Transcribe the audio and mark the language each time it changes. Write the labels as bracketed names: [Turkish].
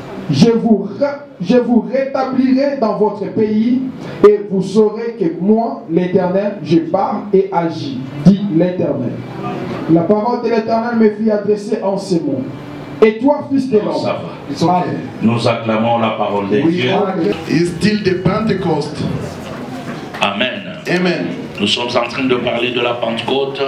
[French] Je vous rétablirai dans votre pays, et vous saurez que moi, l'Éternel, je parle et agis, dit l'Éternel. La parole de l'Éternel me fit adresser en ces mots. Et toi, fils de l'homme, Ça va. Nous acclamons la parole de Dieu. [English] It's still the Pentecost. Amen. Amen. [French] Nous sommes en train de parler de la Pentecôte.